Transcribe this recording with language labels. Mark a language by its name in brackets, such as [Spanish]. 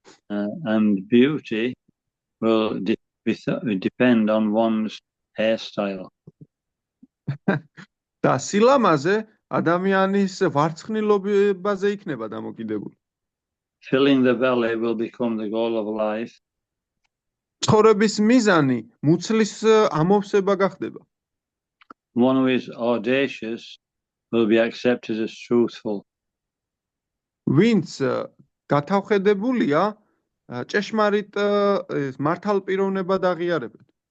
[English] And beauty will depend on one's hairstyle. [Georgian] და სილამაზე ადამიანის ვარცხნილობაზე იქნება დამოკიდებული. [English] Filling the belly will become the goal of life. [Georgian] ცხოვრების მიზანი მუცლის ამოვსება გახდება. [English] One who is audacious will be accepted as truthful. [Georgian] ვინც გათავხედებულია ჭეშმარიტ მართალპიროვნებად აღიარებენ.